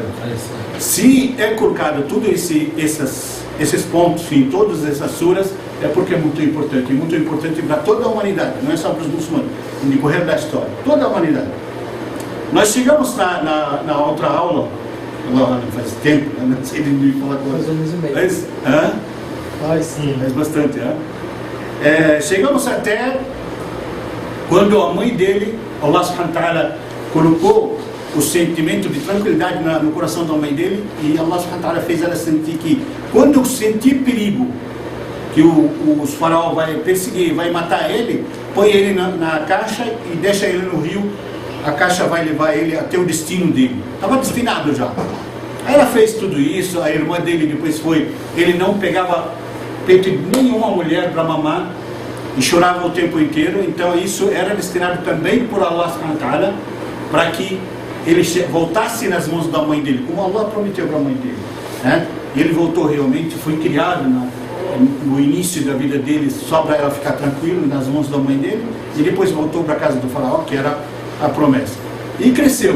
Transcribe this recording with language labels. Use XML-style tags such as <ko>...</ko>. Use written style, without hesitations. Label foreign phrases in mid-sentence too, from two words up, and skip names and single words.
<pt>Se é colocado tudo esses pontos em todas essas suras, é porque é muito importante para toda a humanidade, não é só para os muçulmanos, no decorrer da história, toda a humanidade. Nós chegamos na outra aula, faz tempo, né? Não sei de me falar agora. Faz bastante, chegamos até quando a mãe dele,</pt> <ar>الله سبحانه وتعالى,</ar> <pt>colocou o sentimento de tranquilidade no coração da mãe dele, e</pt> <ar>الله سبحانه وتعالى</ar> <pt>fez ela sentir que quando sentir perigo, que os faraó vai perseguir, vai matar ele, põe ele na caixa e deixa ele no rio, a caixa vai levar ele até o destino dele. Estava destinado já. Aí ela fez tudo isso, a irmã dele depois foi, ele não pegava peito de nenhuma mulher para mamar e chorava o tempo inteiro, então isso era destinado também por</pt> <ar>الله سبحانه وتعالى,</ar> <pt>para que ele voltasse nas mãos da mãe dele, como Allah prometeu para a mãe dele, né? Ele voltou realmente, foi criado no início da vida dele só para ela ficar tranquilo nas mãos da mãe dele, e depois voltou para a casa do faraó, que era a promessa, e cresceu.</pt>